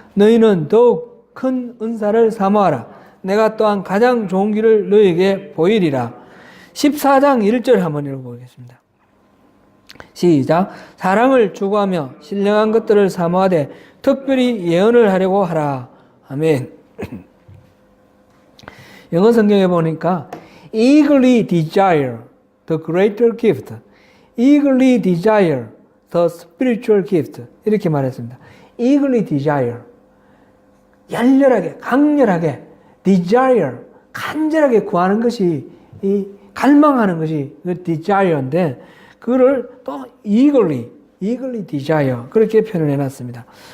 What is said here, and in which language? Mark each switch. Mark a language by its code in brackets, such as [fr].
[ko] 너희는 더욱 큰 은사를 사모하라. 내가 또한 가장 좋은 길을 너희에게 보이리라. 14장 1절 한번 읽어보겠습니다. 시작. 사랑을 추구하며 신령한 것들을 사모하되 특별히 예언을 하려고 하라. 아멘. 영어 성경에 보니까 [en] eagerly desire the greater gift, eagerly desire the spiritual gift [ko] 이렇게 말했습니다. [en] eagerly desire [ko] 열렬하게 강렬하게 desire 간절하게 구하는 것이 이 갈망하는 것이 그 desire인데 그거를 또 [en] eagerly desire [ko] 그렇게 표현을 해놨습니다.